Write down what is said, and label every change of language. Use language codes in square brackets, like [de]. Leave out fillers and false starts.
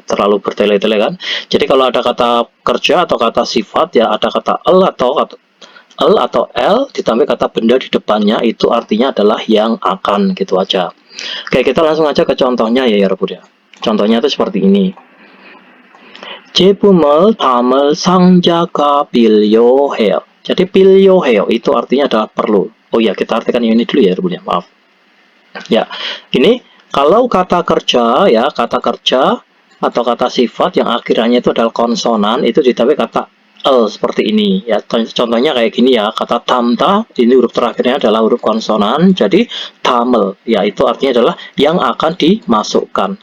[id] Terlalu bertele-tele kan. Jadi kalau ada kata kerja atau kata sifat ya, ada kata L atau L ditambah kata benda di depannya, itu artinya adalah yang akan, gitu aja. Oke, kita langsung aja ke contohnya ya 여러분 ya. Contohnya itu seperti ini. [ko] 제품을 담을 상자가 필요해요. [id] Jadi 필요해요 itu artinya adalah perlu. Oh ya, kita artikan ini dulu ya 여러분 ya. Maaf. Ya, ini kalau kata kerja ya, kata kerja atau kata sifat yang akhirnya itu adalah konsonan, itu ditambah kata seperti ini ya. Contohnya kayak gini ya, kata tamta ini huruf terakhirnya adalah huruf konsonan, jadi tamel ya itu artinya adalah yang akan dimasukkan.